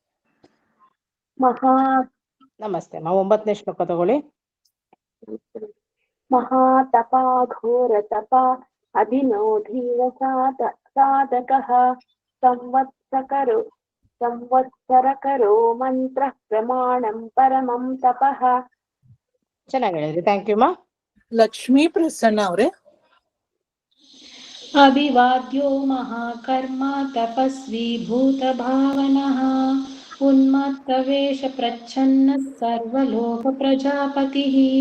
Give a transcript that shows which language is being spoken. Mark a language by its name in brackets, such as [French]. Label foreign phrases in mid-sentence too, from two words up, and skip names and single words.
[Kannada] ನಮಸ್ತೆ ಅಮ್ಮ. 9ನೇ ಶ್ಲೋಕ ತಗೊಳ್ಳಿ. [Sanskrit] ಮಹಾತಪ ಘೋರ ತಪ ಅಭಿನೋಧೀನ ಸಾಧಕಃ ಸಂವತ್ಸರಕರೋ ಮಂತ್ರ ಪ್ರಮಾಣಂ ಪರಮಂ ತಪಃ. [Kannada] ಚೆನ್ನಾಗಿ ಹೇಳಿದ್ರಿ. [English] thank you [Kannada] ಅಮ್ಮ. ಲಕ್ಷ್ಮೀ ಪ್ರಸನ್ನ ಅವ್ರೆ. [Sanskrit] ಅಭಿವಾದ್ಯೋ ಮಹಾಕರ್ಮ ತಪಸ್ವಿ ಭೂತ ಭಾವನಃ ಉನ್ಮತ್ತವೇಷ ಪ್ರಚ್ಛನ್ನ ಸರ್ವಲೋಕ ಪ್ರಜಾಪತಿಃ.